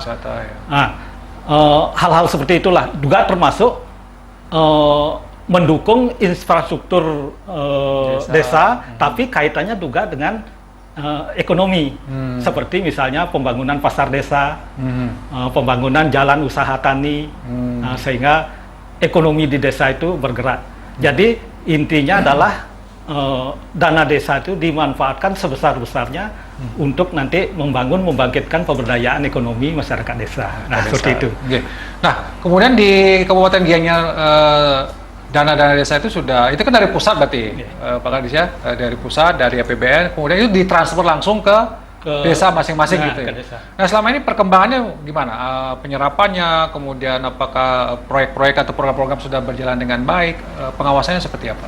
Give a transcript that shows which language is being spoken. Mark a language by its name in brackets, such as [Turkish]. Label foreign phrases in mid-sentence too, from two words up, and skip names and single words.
[Indonesian] Nah, hal-hal seperti itulah juga termasuk mendukung infrastruktur desa, tapi kaitannya juga dengan ekonomi, seperti misalnya pembangunan pasar desa, pembangunan jalan usaha tani, sehingga ekonomi di desa itu bergerak. Jadi intinya adalah dana desa itu dimanfaatkan sebesar-besarnya untuk nanti membangkitkan pemberdayaan ekonomi masyarakat desa. Nah, seperti itu. Nah, kemudian di Kabupaten Gianyar dana-dana desa itu sudah, itu kan dari pusat berarti, Pak Kadis ya, dari pusat, dari APBN, kemudian itu ditransfer langsung ke desa masing-masing gitu ya. Nah selama ini perkembangannya gimana? Penyerapannya, kemudian apakah proyek-proyek atau program-program sudah berjalan dengan baik? Pengawasannya seperti apa?